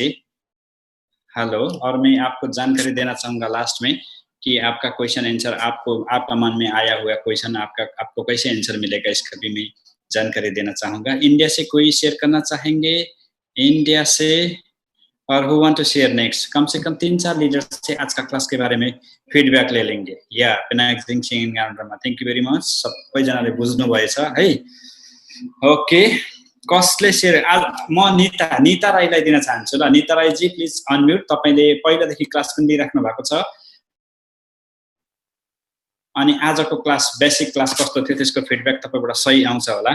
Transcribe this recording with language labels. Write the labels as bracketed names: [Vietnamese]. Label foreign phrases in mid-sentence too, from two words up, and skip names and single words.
[Hindi] हेलो, और मैं आपको जानकारी देना चाहूंगा लास्ट में कि आपका [English] question answer [Hindi] आपका मन में आया हुआ क्वेश्चन आपको कैसे आंसर मिलेगा, इसका भी मैं जानकारी देना चाहूंगा। इंडिया से कोई शेयर करना चाहेंगे, इंडिया से, और [English] who want to share next? [Hindi] कम से कम 3-4 लीडर से आज का क्लास के बारे में फीडब्याक ले लेंगे। [English] yeah thank you very much, [Nepali] सबैजनाले बुझ्नु भएछ है। ओके, कसले शेयर? आज म निता राईलाई दिन चाहन्छु ल। निता राईजी [English] please unmute, [Nepali] तपाईले पहिलादेखि क्लास पनि लिइराख्नु भएको छ अनि आजको क्लास [English] basic class [Nepali] कस्तो थियो त्यसको फिडब्याक तपाईबाट सही आउँछ होला।